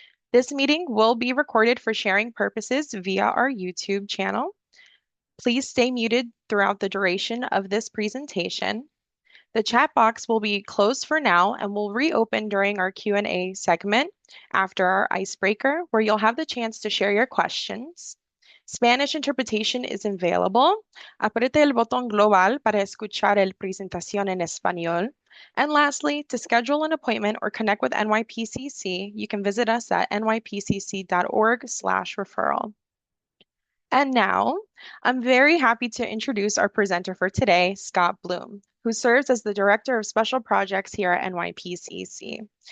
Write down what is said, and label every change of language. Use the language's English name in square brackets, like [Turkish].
[English] This meeting will be recorded for sharing purposes via our YouTube channel. Please stay muted throughout the duration of this presentation. The chat box will be closed for now and will reopen during our Q&A segment after our icebreaker, where you'll have the chance to share your questions. Spanish interpretation is available. [Spanish] Apriete el botón global para escuchar el presentación en español. [English] And lastly, to schedule an appointment or connect with NYPCC, you can visit us at nypcc.org/referral. And now, I'm very happy to introduce our presenter for today, Scott Bloom, who serves as the Director of Special Projects here at NYPCC.